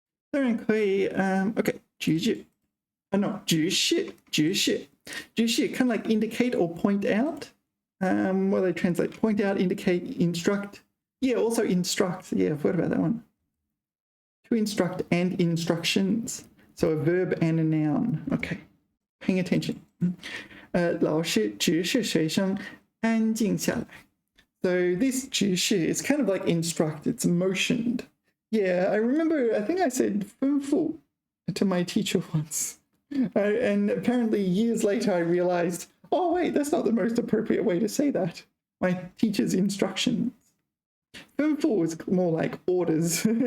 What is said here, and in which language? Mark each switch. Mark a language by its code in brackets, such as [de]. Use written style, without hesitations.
[zh] 当然可以, okay, 直指. [en] No, 直视 kind of like indicate or point out. What do they translate? Point out, indicate, instruct. Yeah, also instruct. Yeah, I've heard about that one. To instruct and instructions. So a verb and a noun. Okay, paying attention. [zh] 老师指示学生安静下来. [en] So this 指示 is kind of like instruct. It's motioned. Yeah, I remember, I think I said 吩咐 to my teacher once. And apparently years later I realized, oh wait, that's not the most appropriate way to say that. My teacher's instructions. 吩咐 was more like orders.